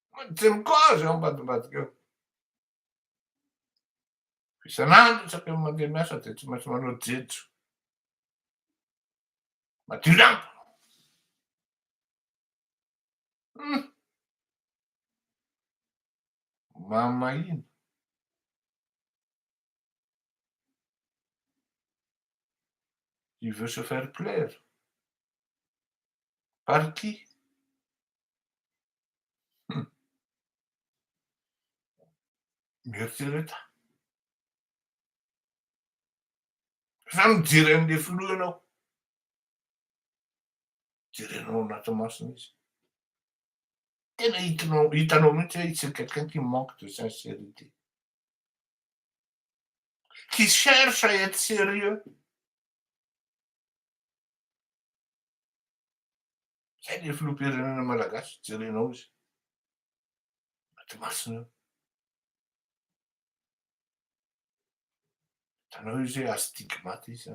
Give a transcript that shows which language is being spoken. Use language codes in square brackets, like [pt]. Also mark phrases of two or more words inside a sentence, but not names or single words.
[mg] Tsy mikoazy ao ambadibadika eo. Isan'andro isaky ny mandeha miasa de tsy maintsy manao jejo. Madio lampo. Mamahina. [fr] Il veut se faire plaire. Par qui? [mg] Mieritsereta. Sa mijery an'le filoha ianao. Jerenao anaty masina izy. Tena hitanao mihitsy hoe [fr] c'est quelqu'un qui manque de sincérité. Qui cherche à être sérieux. [mg] Zay le filoham-pirenena malagasy, jerenao izy. Anaty masina eo. Hitanao izy hoe astigmaty izy.